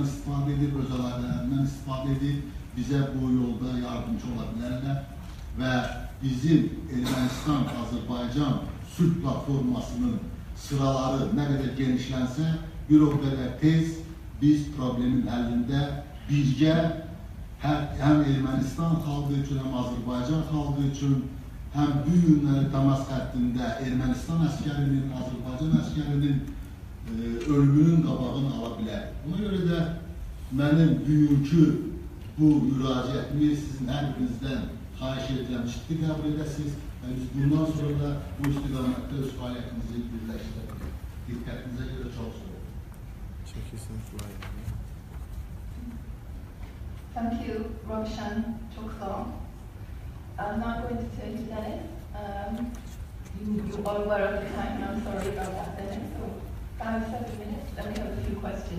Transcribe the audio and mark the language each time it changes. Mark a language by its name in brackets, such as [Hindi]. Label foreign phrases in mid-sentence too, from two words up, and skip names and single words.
[Azerbaijani] istifadə edib, öz əlaqələrindən istifadə edib, bizə bu yolda yardımcı ola bilərlər və bizim Ermənistan-Azərbaycan sülh platformasının sıraları nə qədər genişlənsə, bir o qədər tez biz problemin həllində birgə həm Ermənistan xalqı üçün, həm Azərbaycan xalqı üçün, həm bu günləri Damas xəttində Ermənistan əskərinin, Azərbaycan əskərinin ölümünün qabağını ala bilər. Ona görə də mənim bugünkü bu müraciətimi sizin hər birinizdən xahiş ediləm, ciddi qəbul edəsiniz və biz bundan sonra da bu istiqamətdə öz fəaliyyətimizi birləşdirək. Diqqətinizə görə çox sağ olun. [English] Thank you, Roshan Chokthong. I'm not going to turn to Dennis. You are aware of the time, and I'm sorry about that, Dennis. So 5-7 minutes, then we have a few questions.